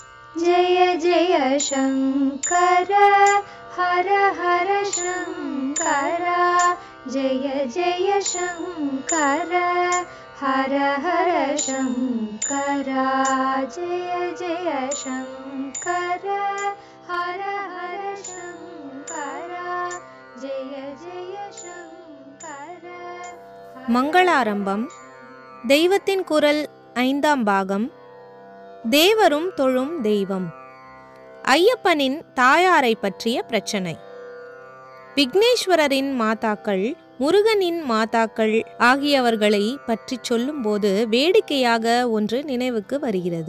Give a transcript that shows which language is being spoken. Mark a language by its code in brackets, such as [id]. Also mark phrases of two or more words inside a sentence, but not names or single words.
[hi] जय जय शंकर हर हर शंकर जय जय शंकर हर हर शंकर जय जय शंकर हर हर शंकर जय जय शंकर. [ta] மங்களாரம்பம். தெய்வத்தின் குரல் 5ஆம் பாகம். தேவரும் தொழும் தெய்வம். ஐயப்பனின் தாயாரை பற்றிய பிரச்சனை. விக்னேஸ்வரரின் மாதாக்கள், முருகனின் மாதாக்கள் ஆகியவர்களை பற்றி சொல்லும்போது வேடிக்கையாக ஒன்று நினைவுக்கு வருகிறது.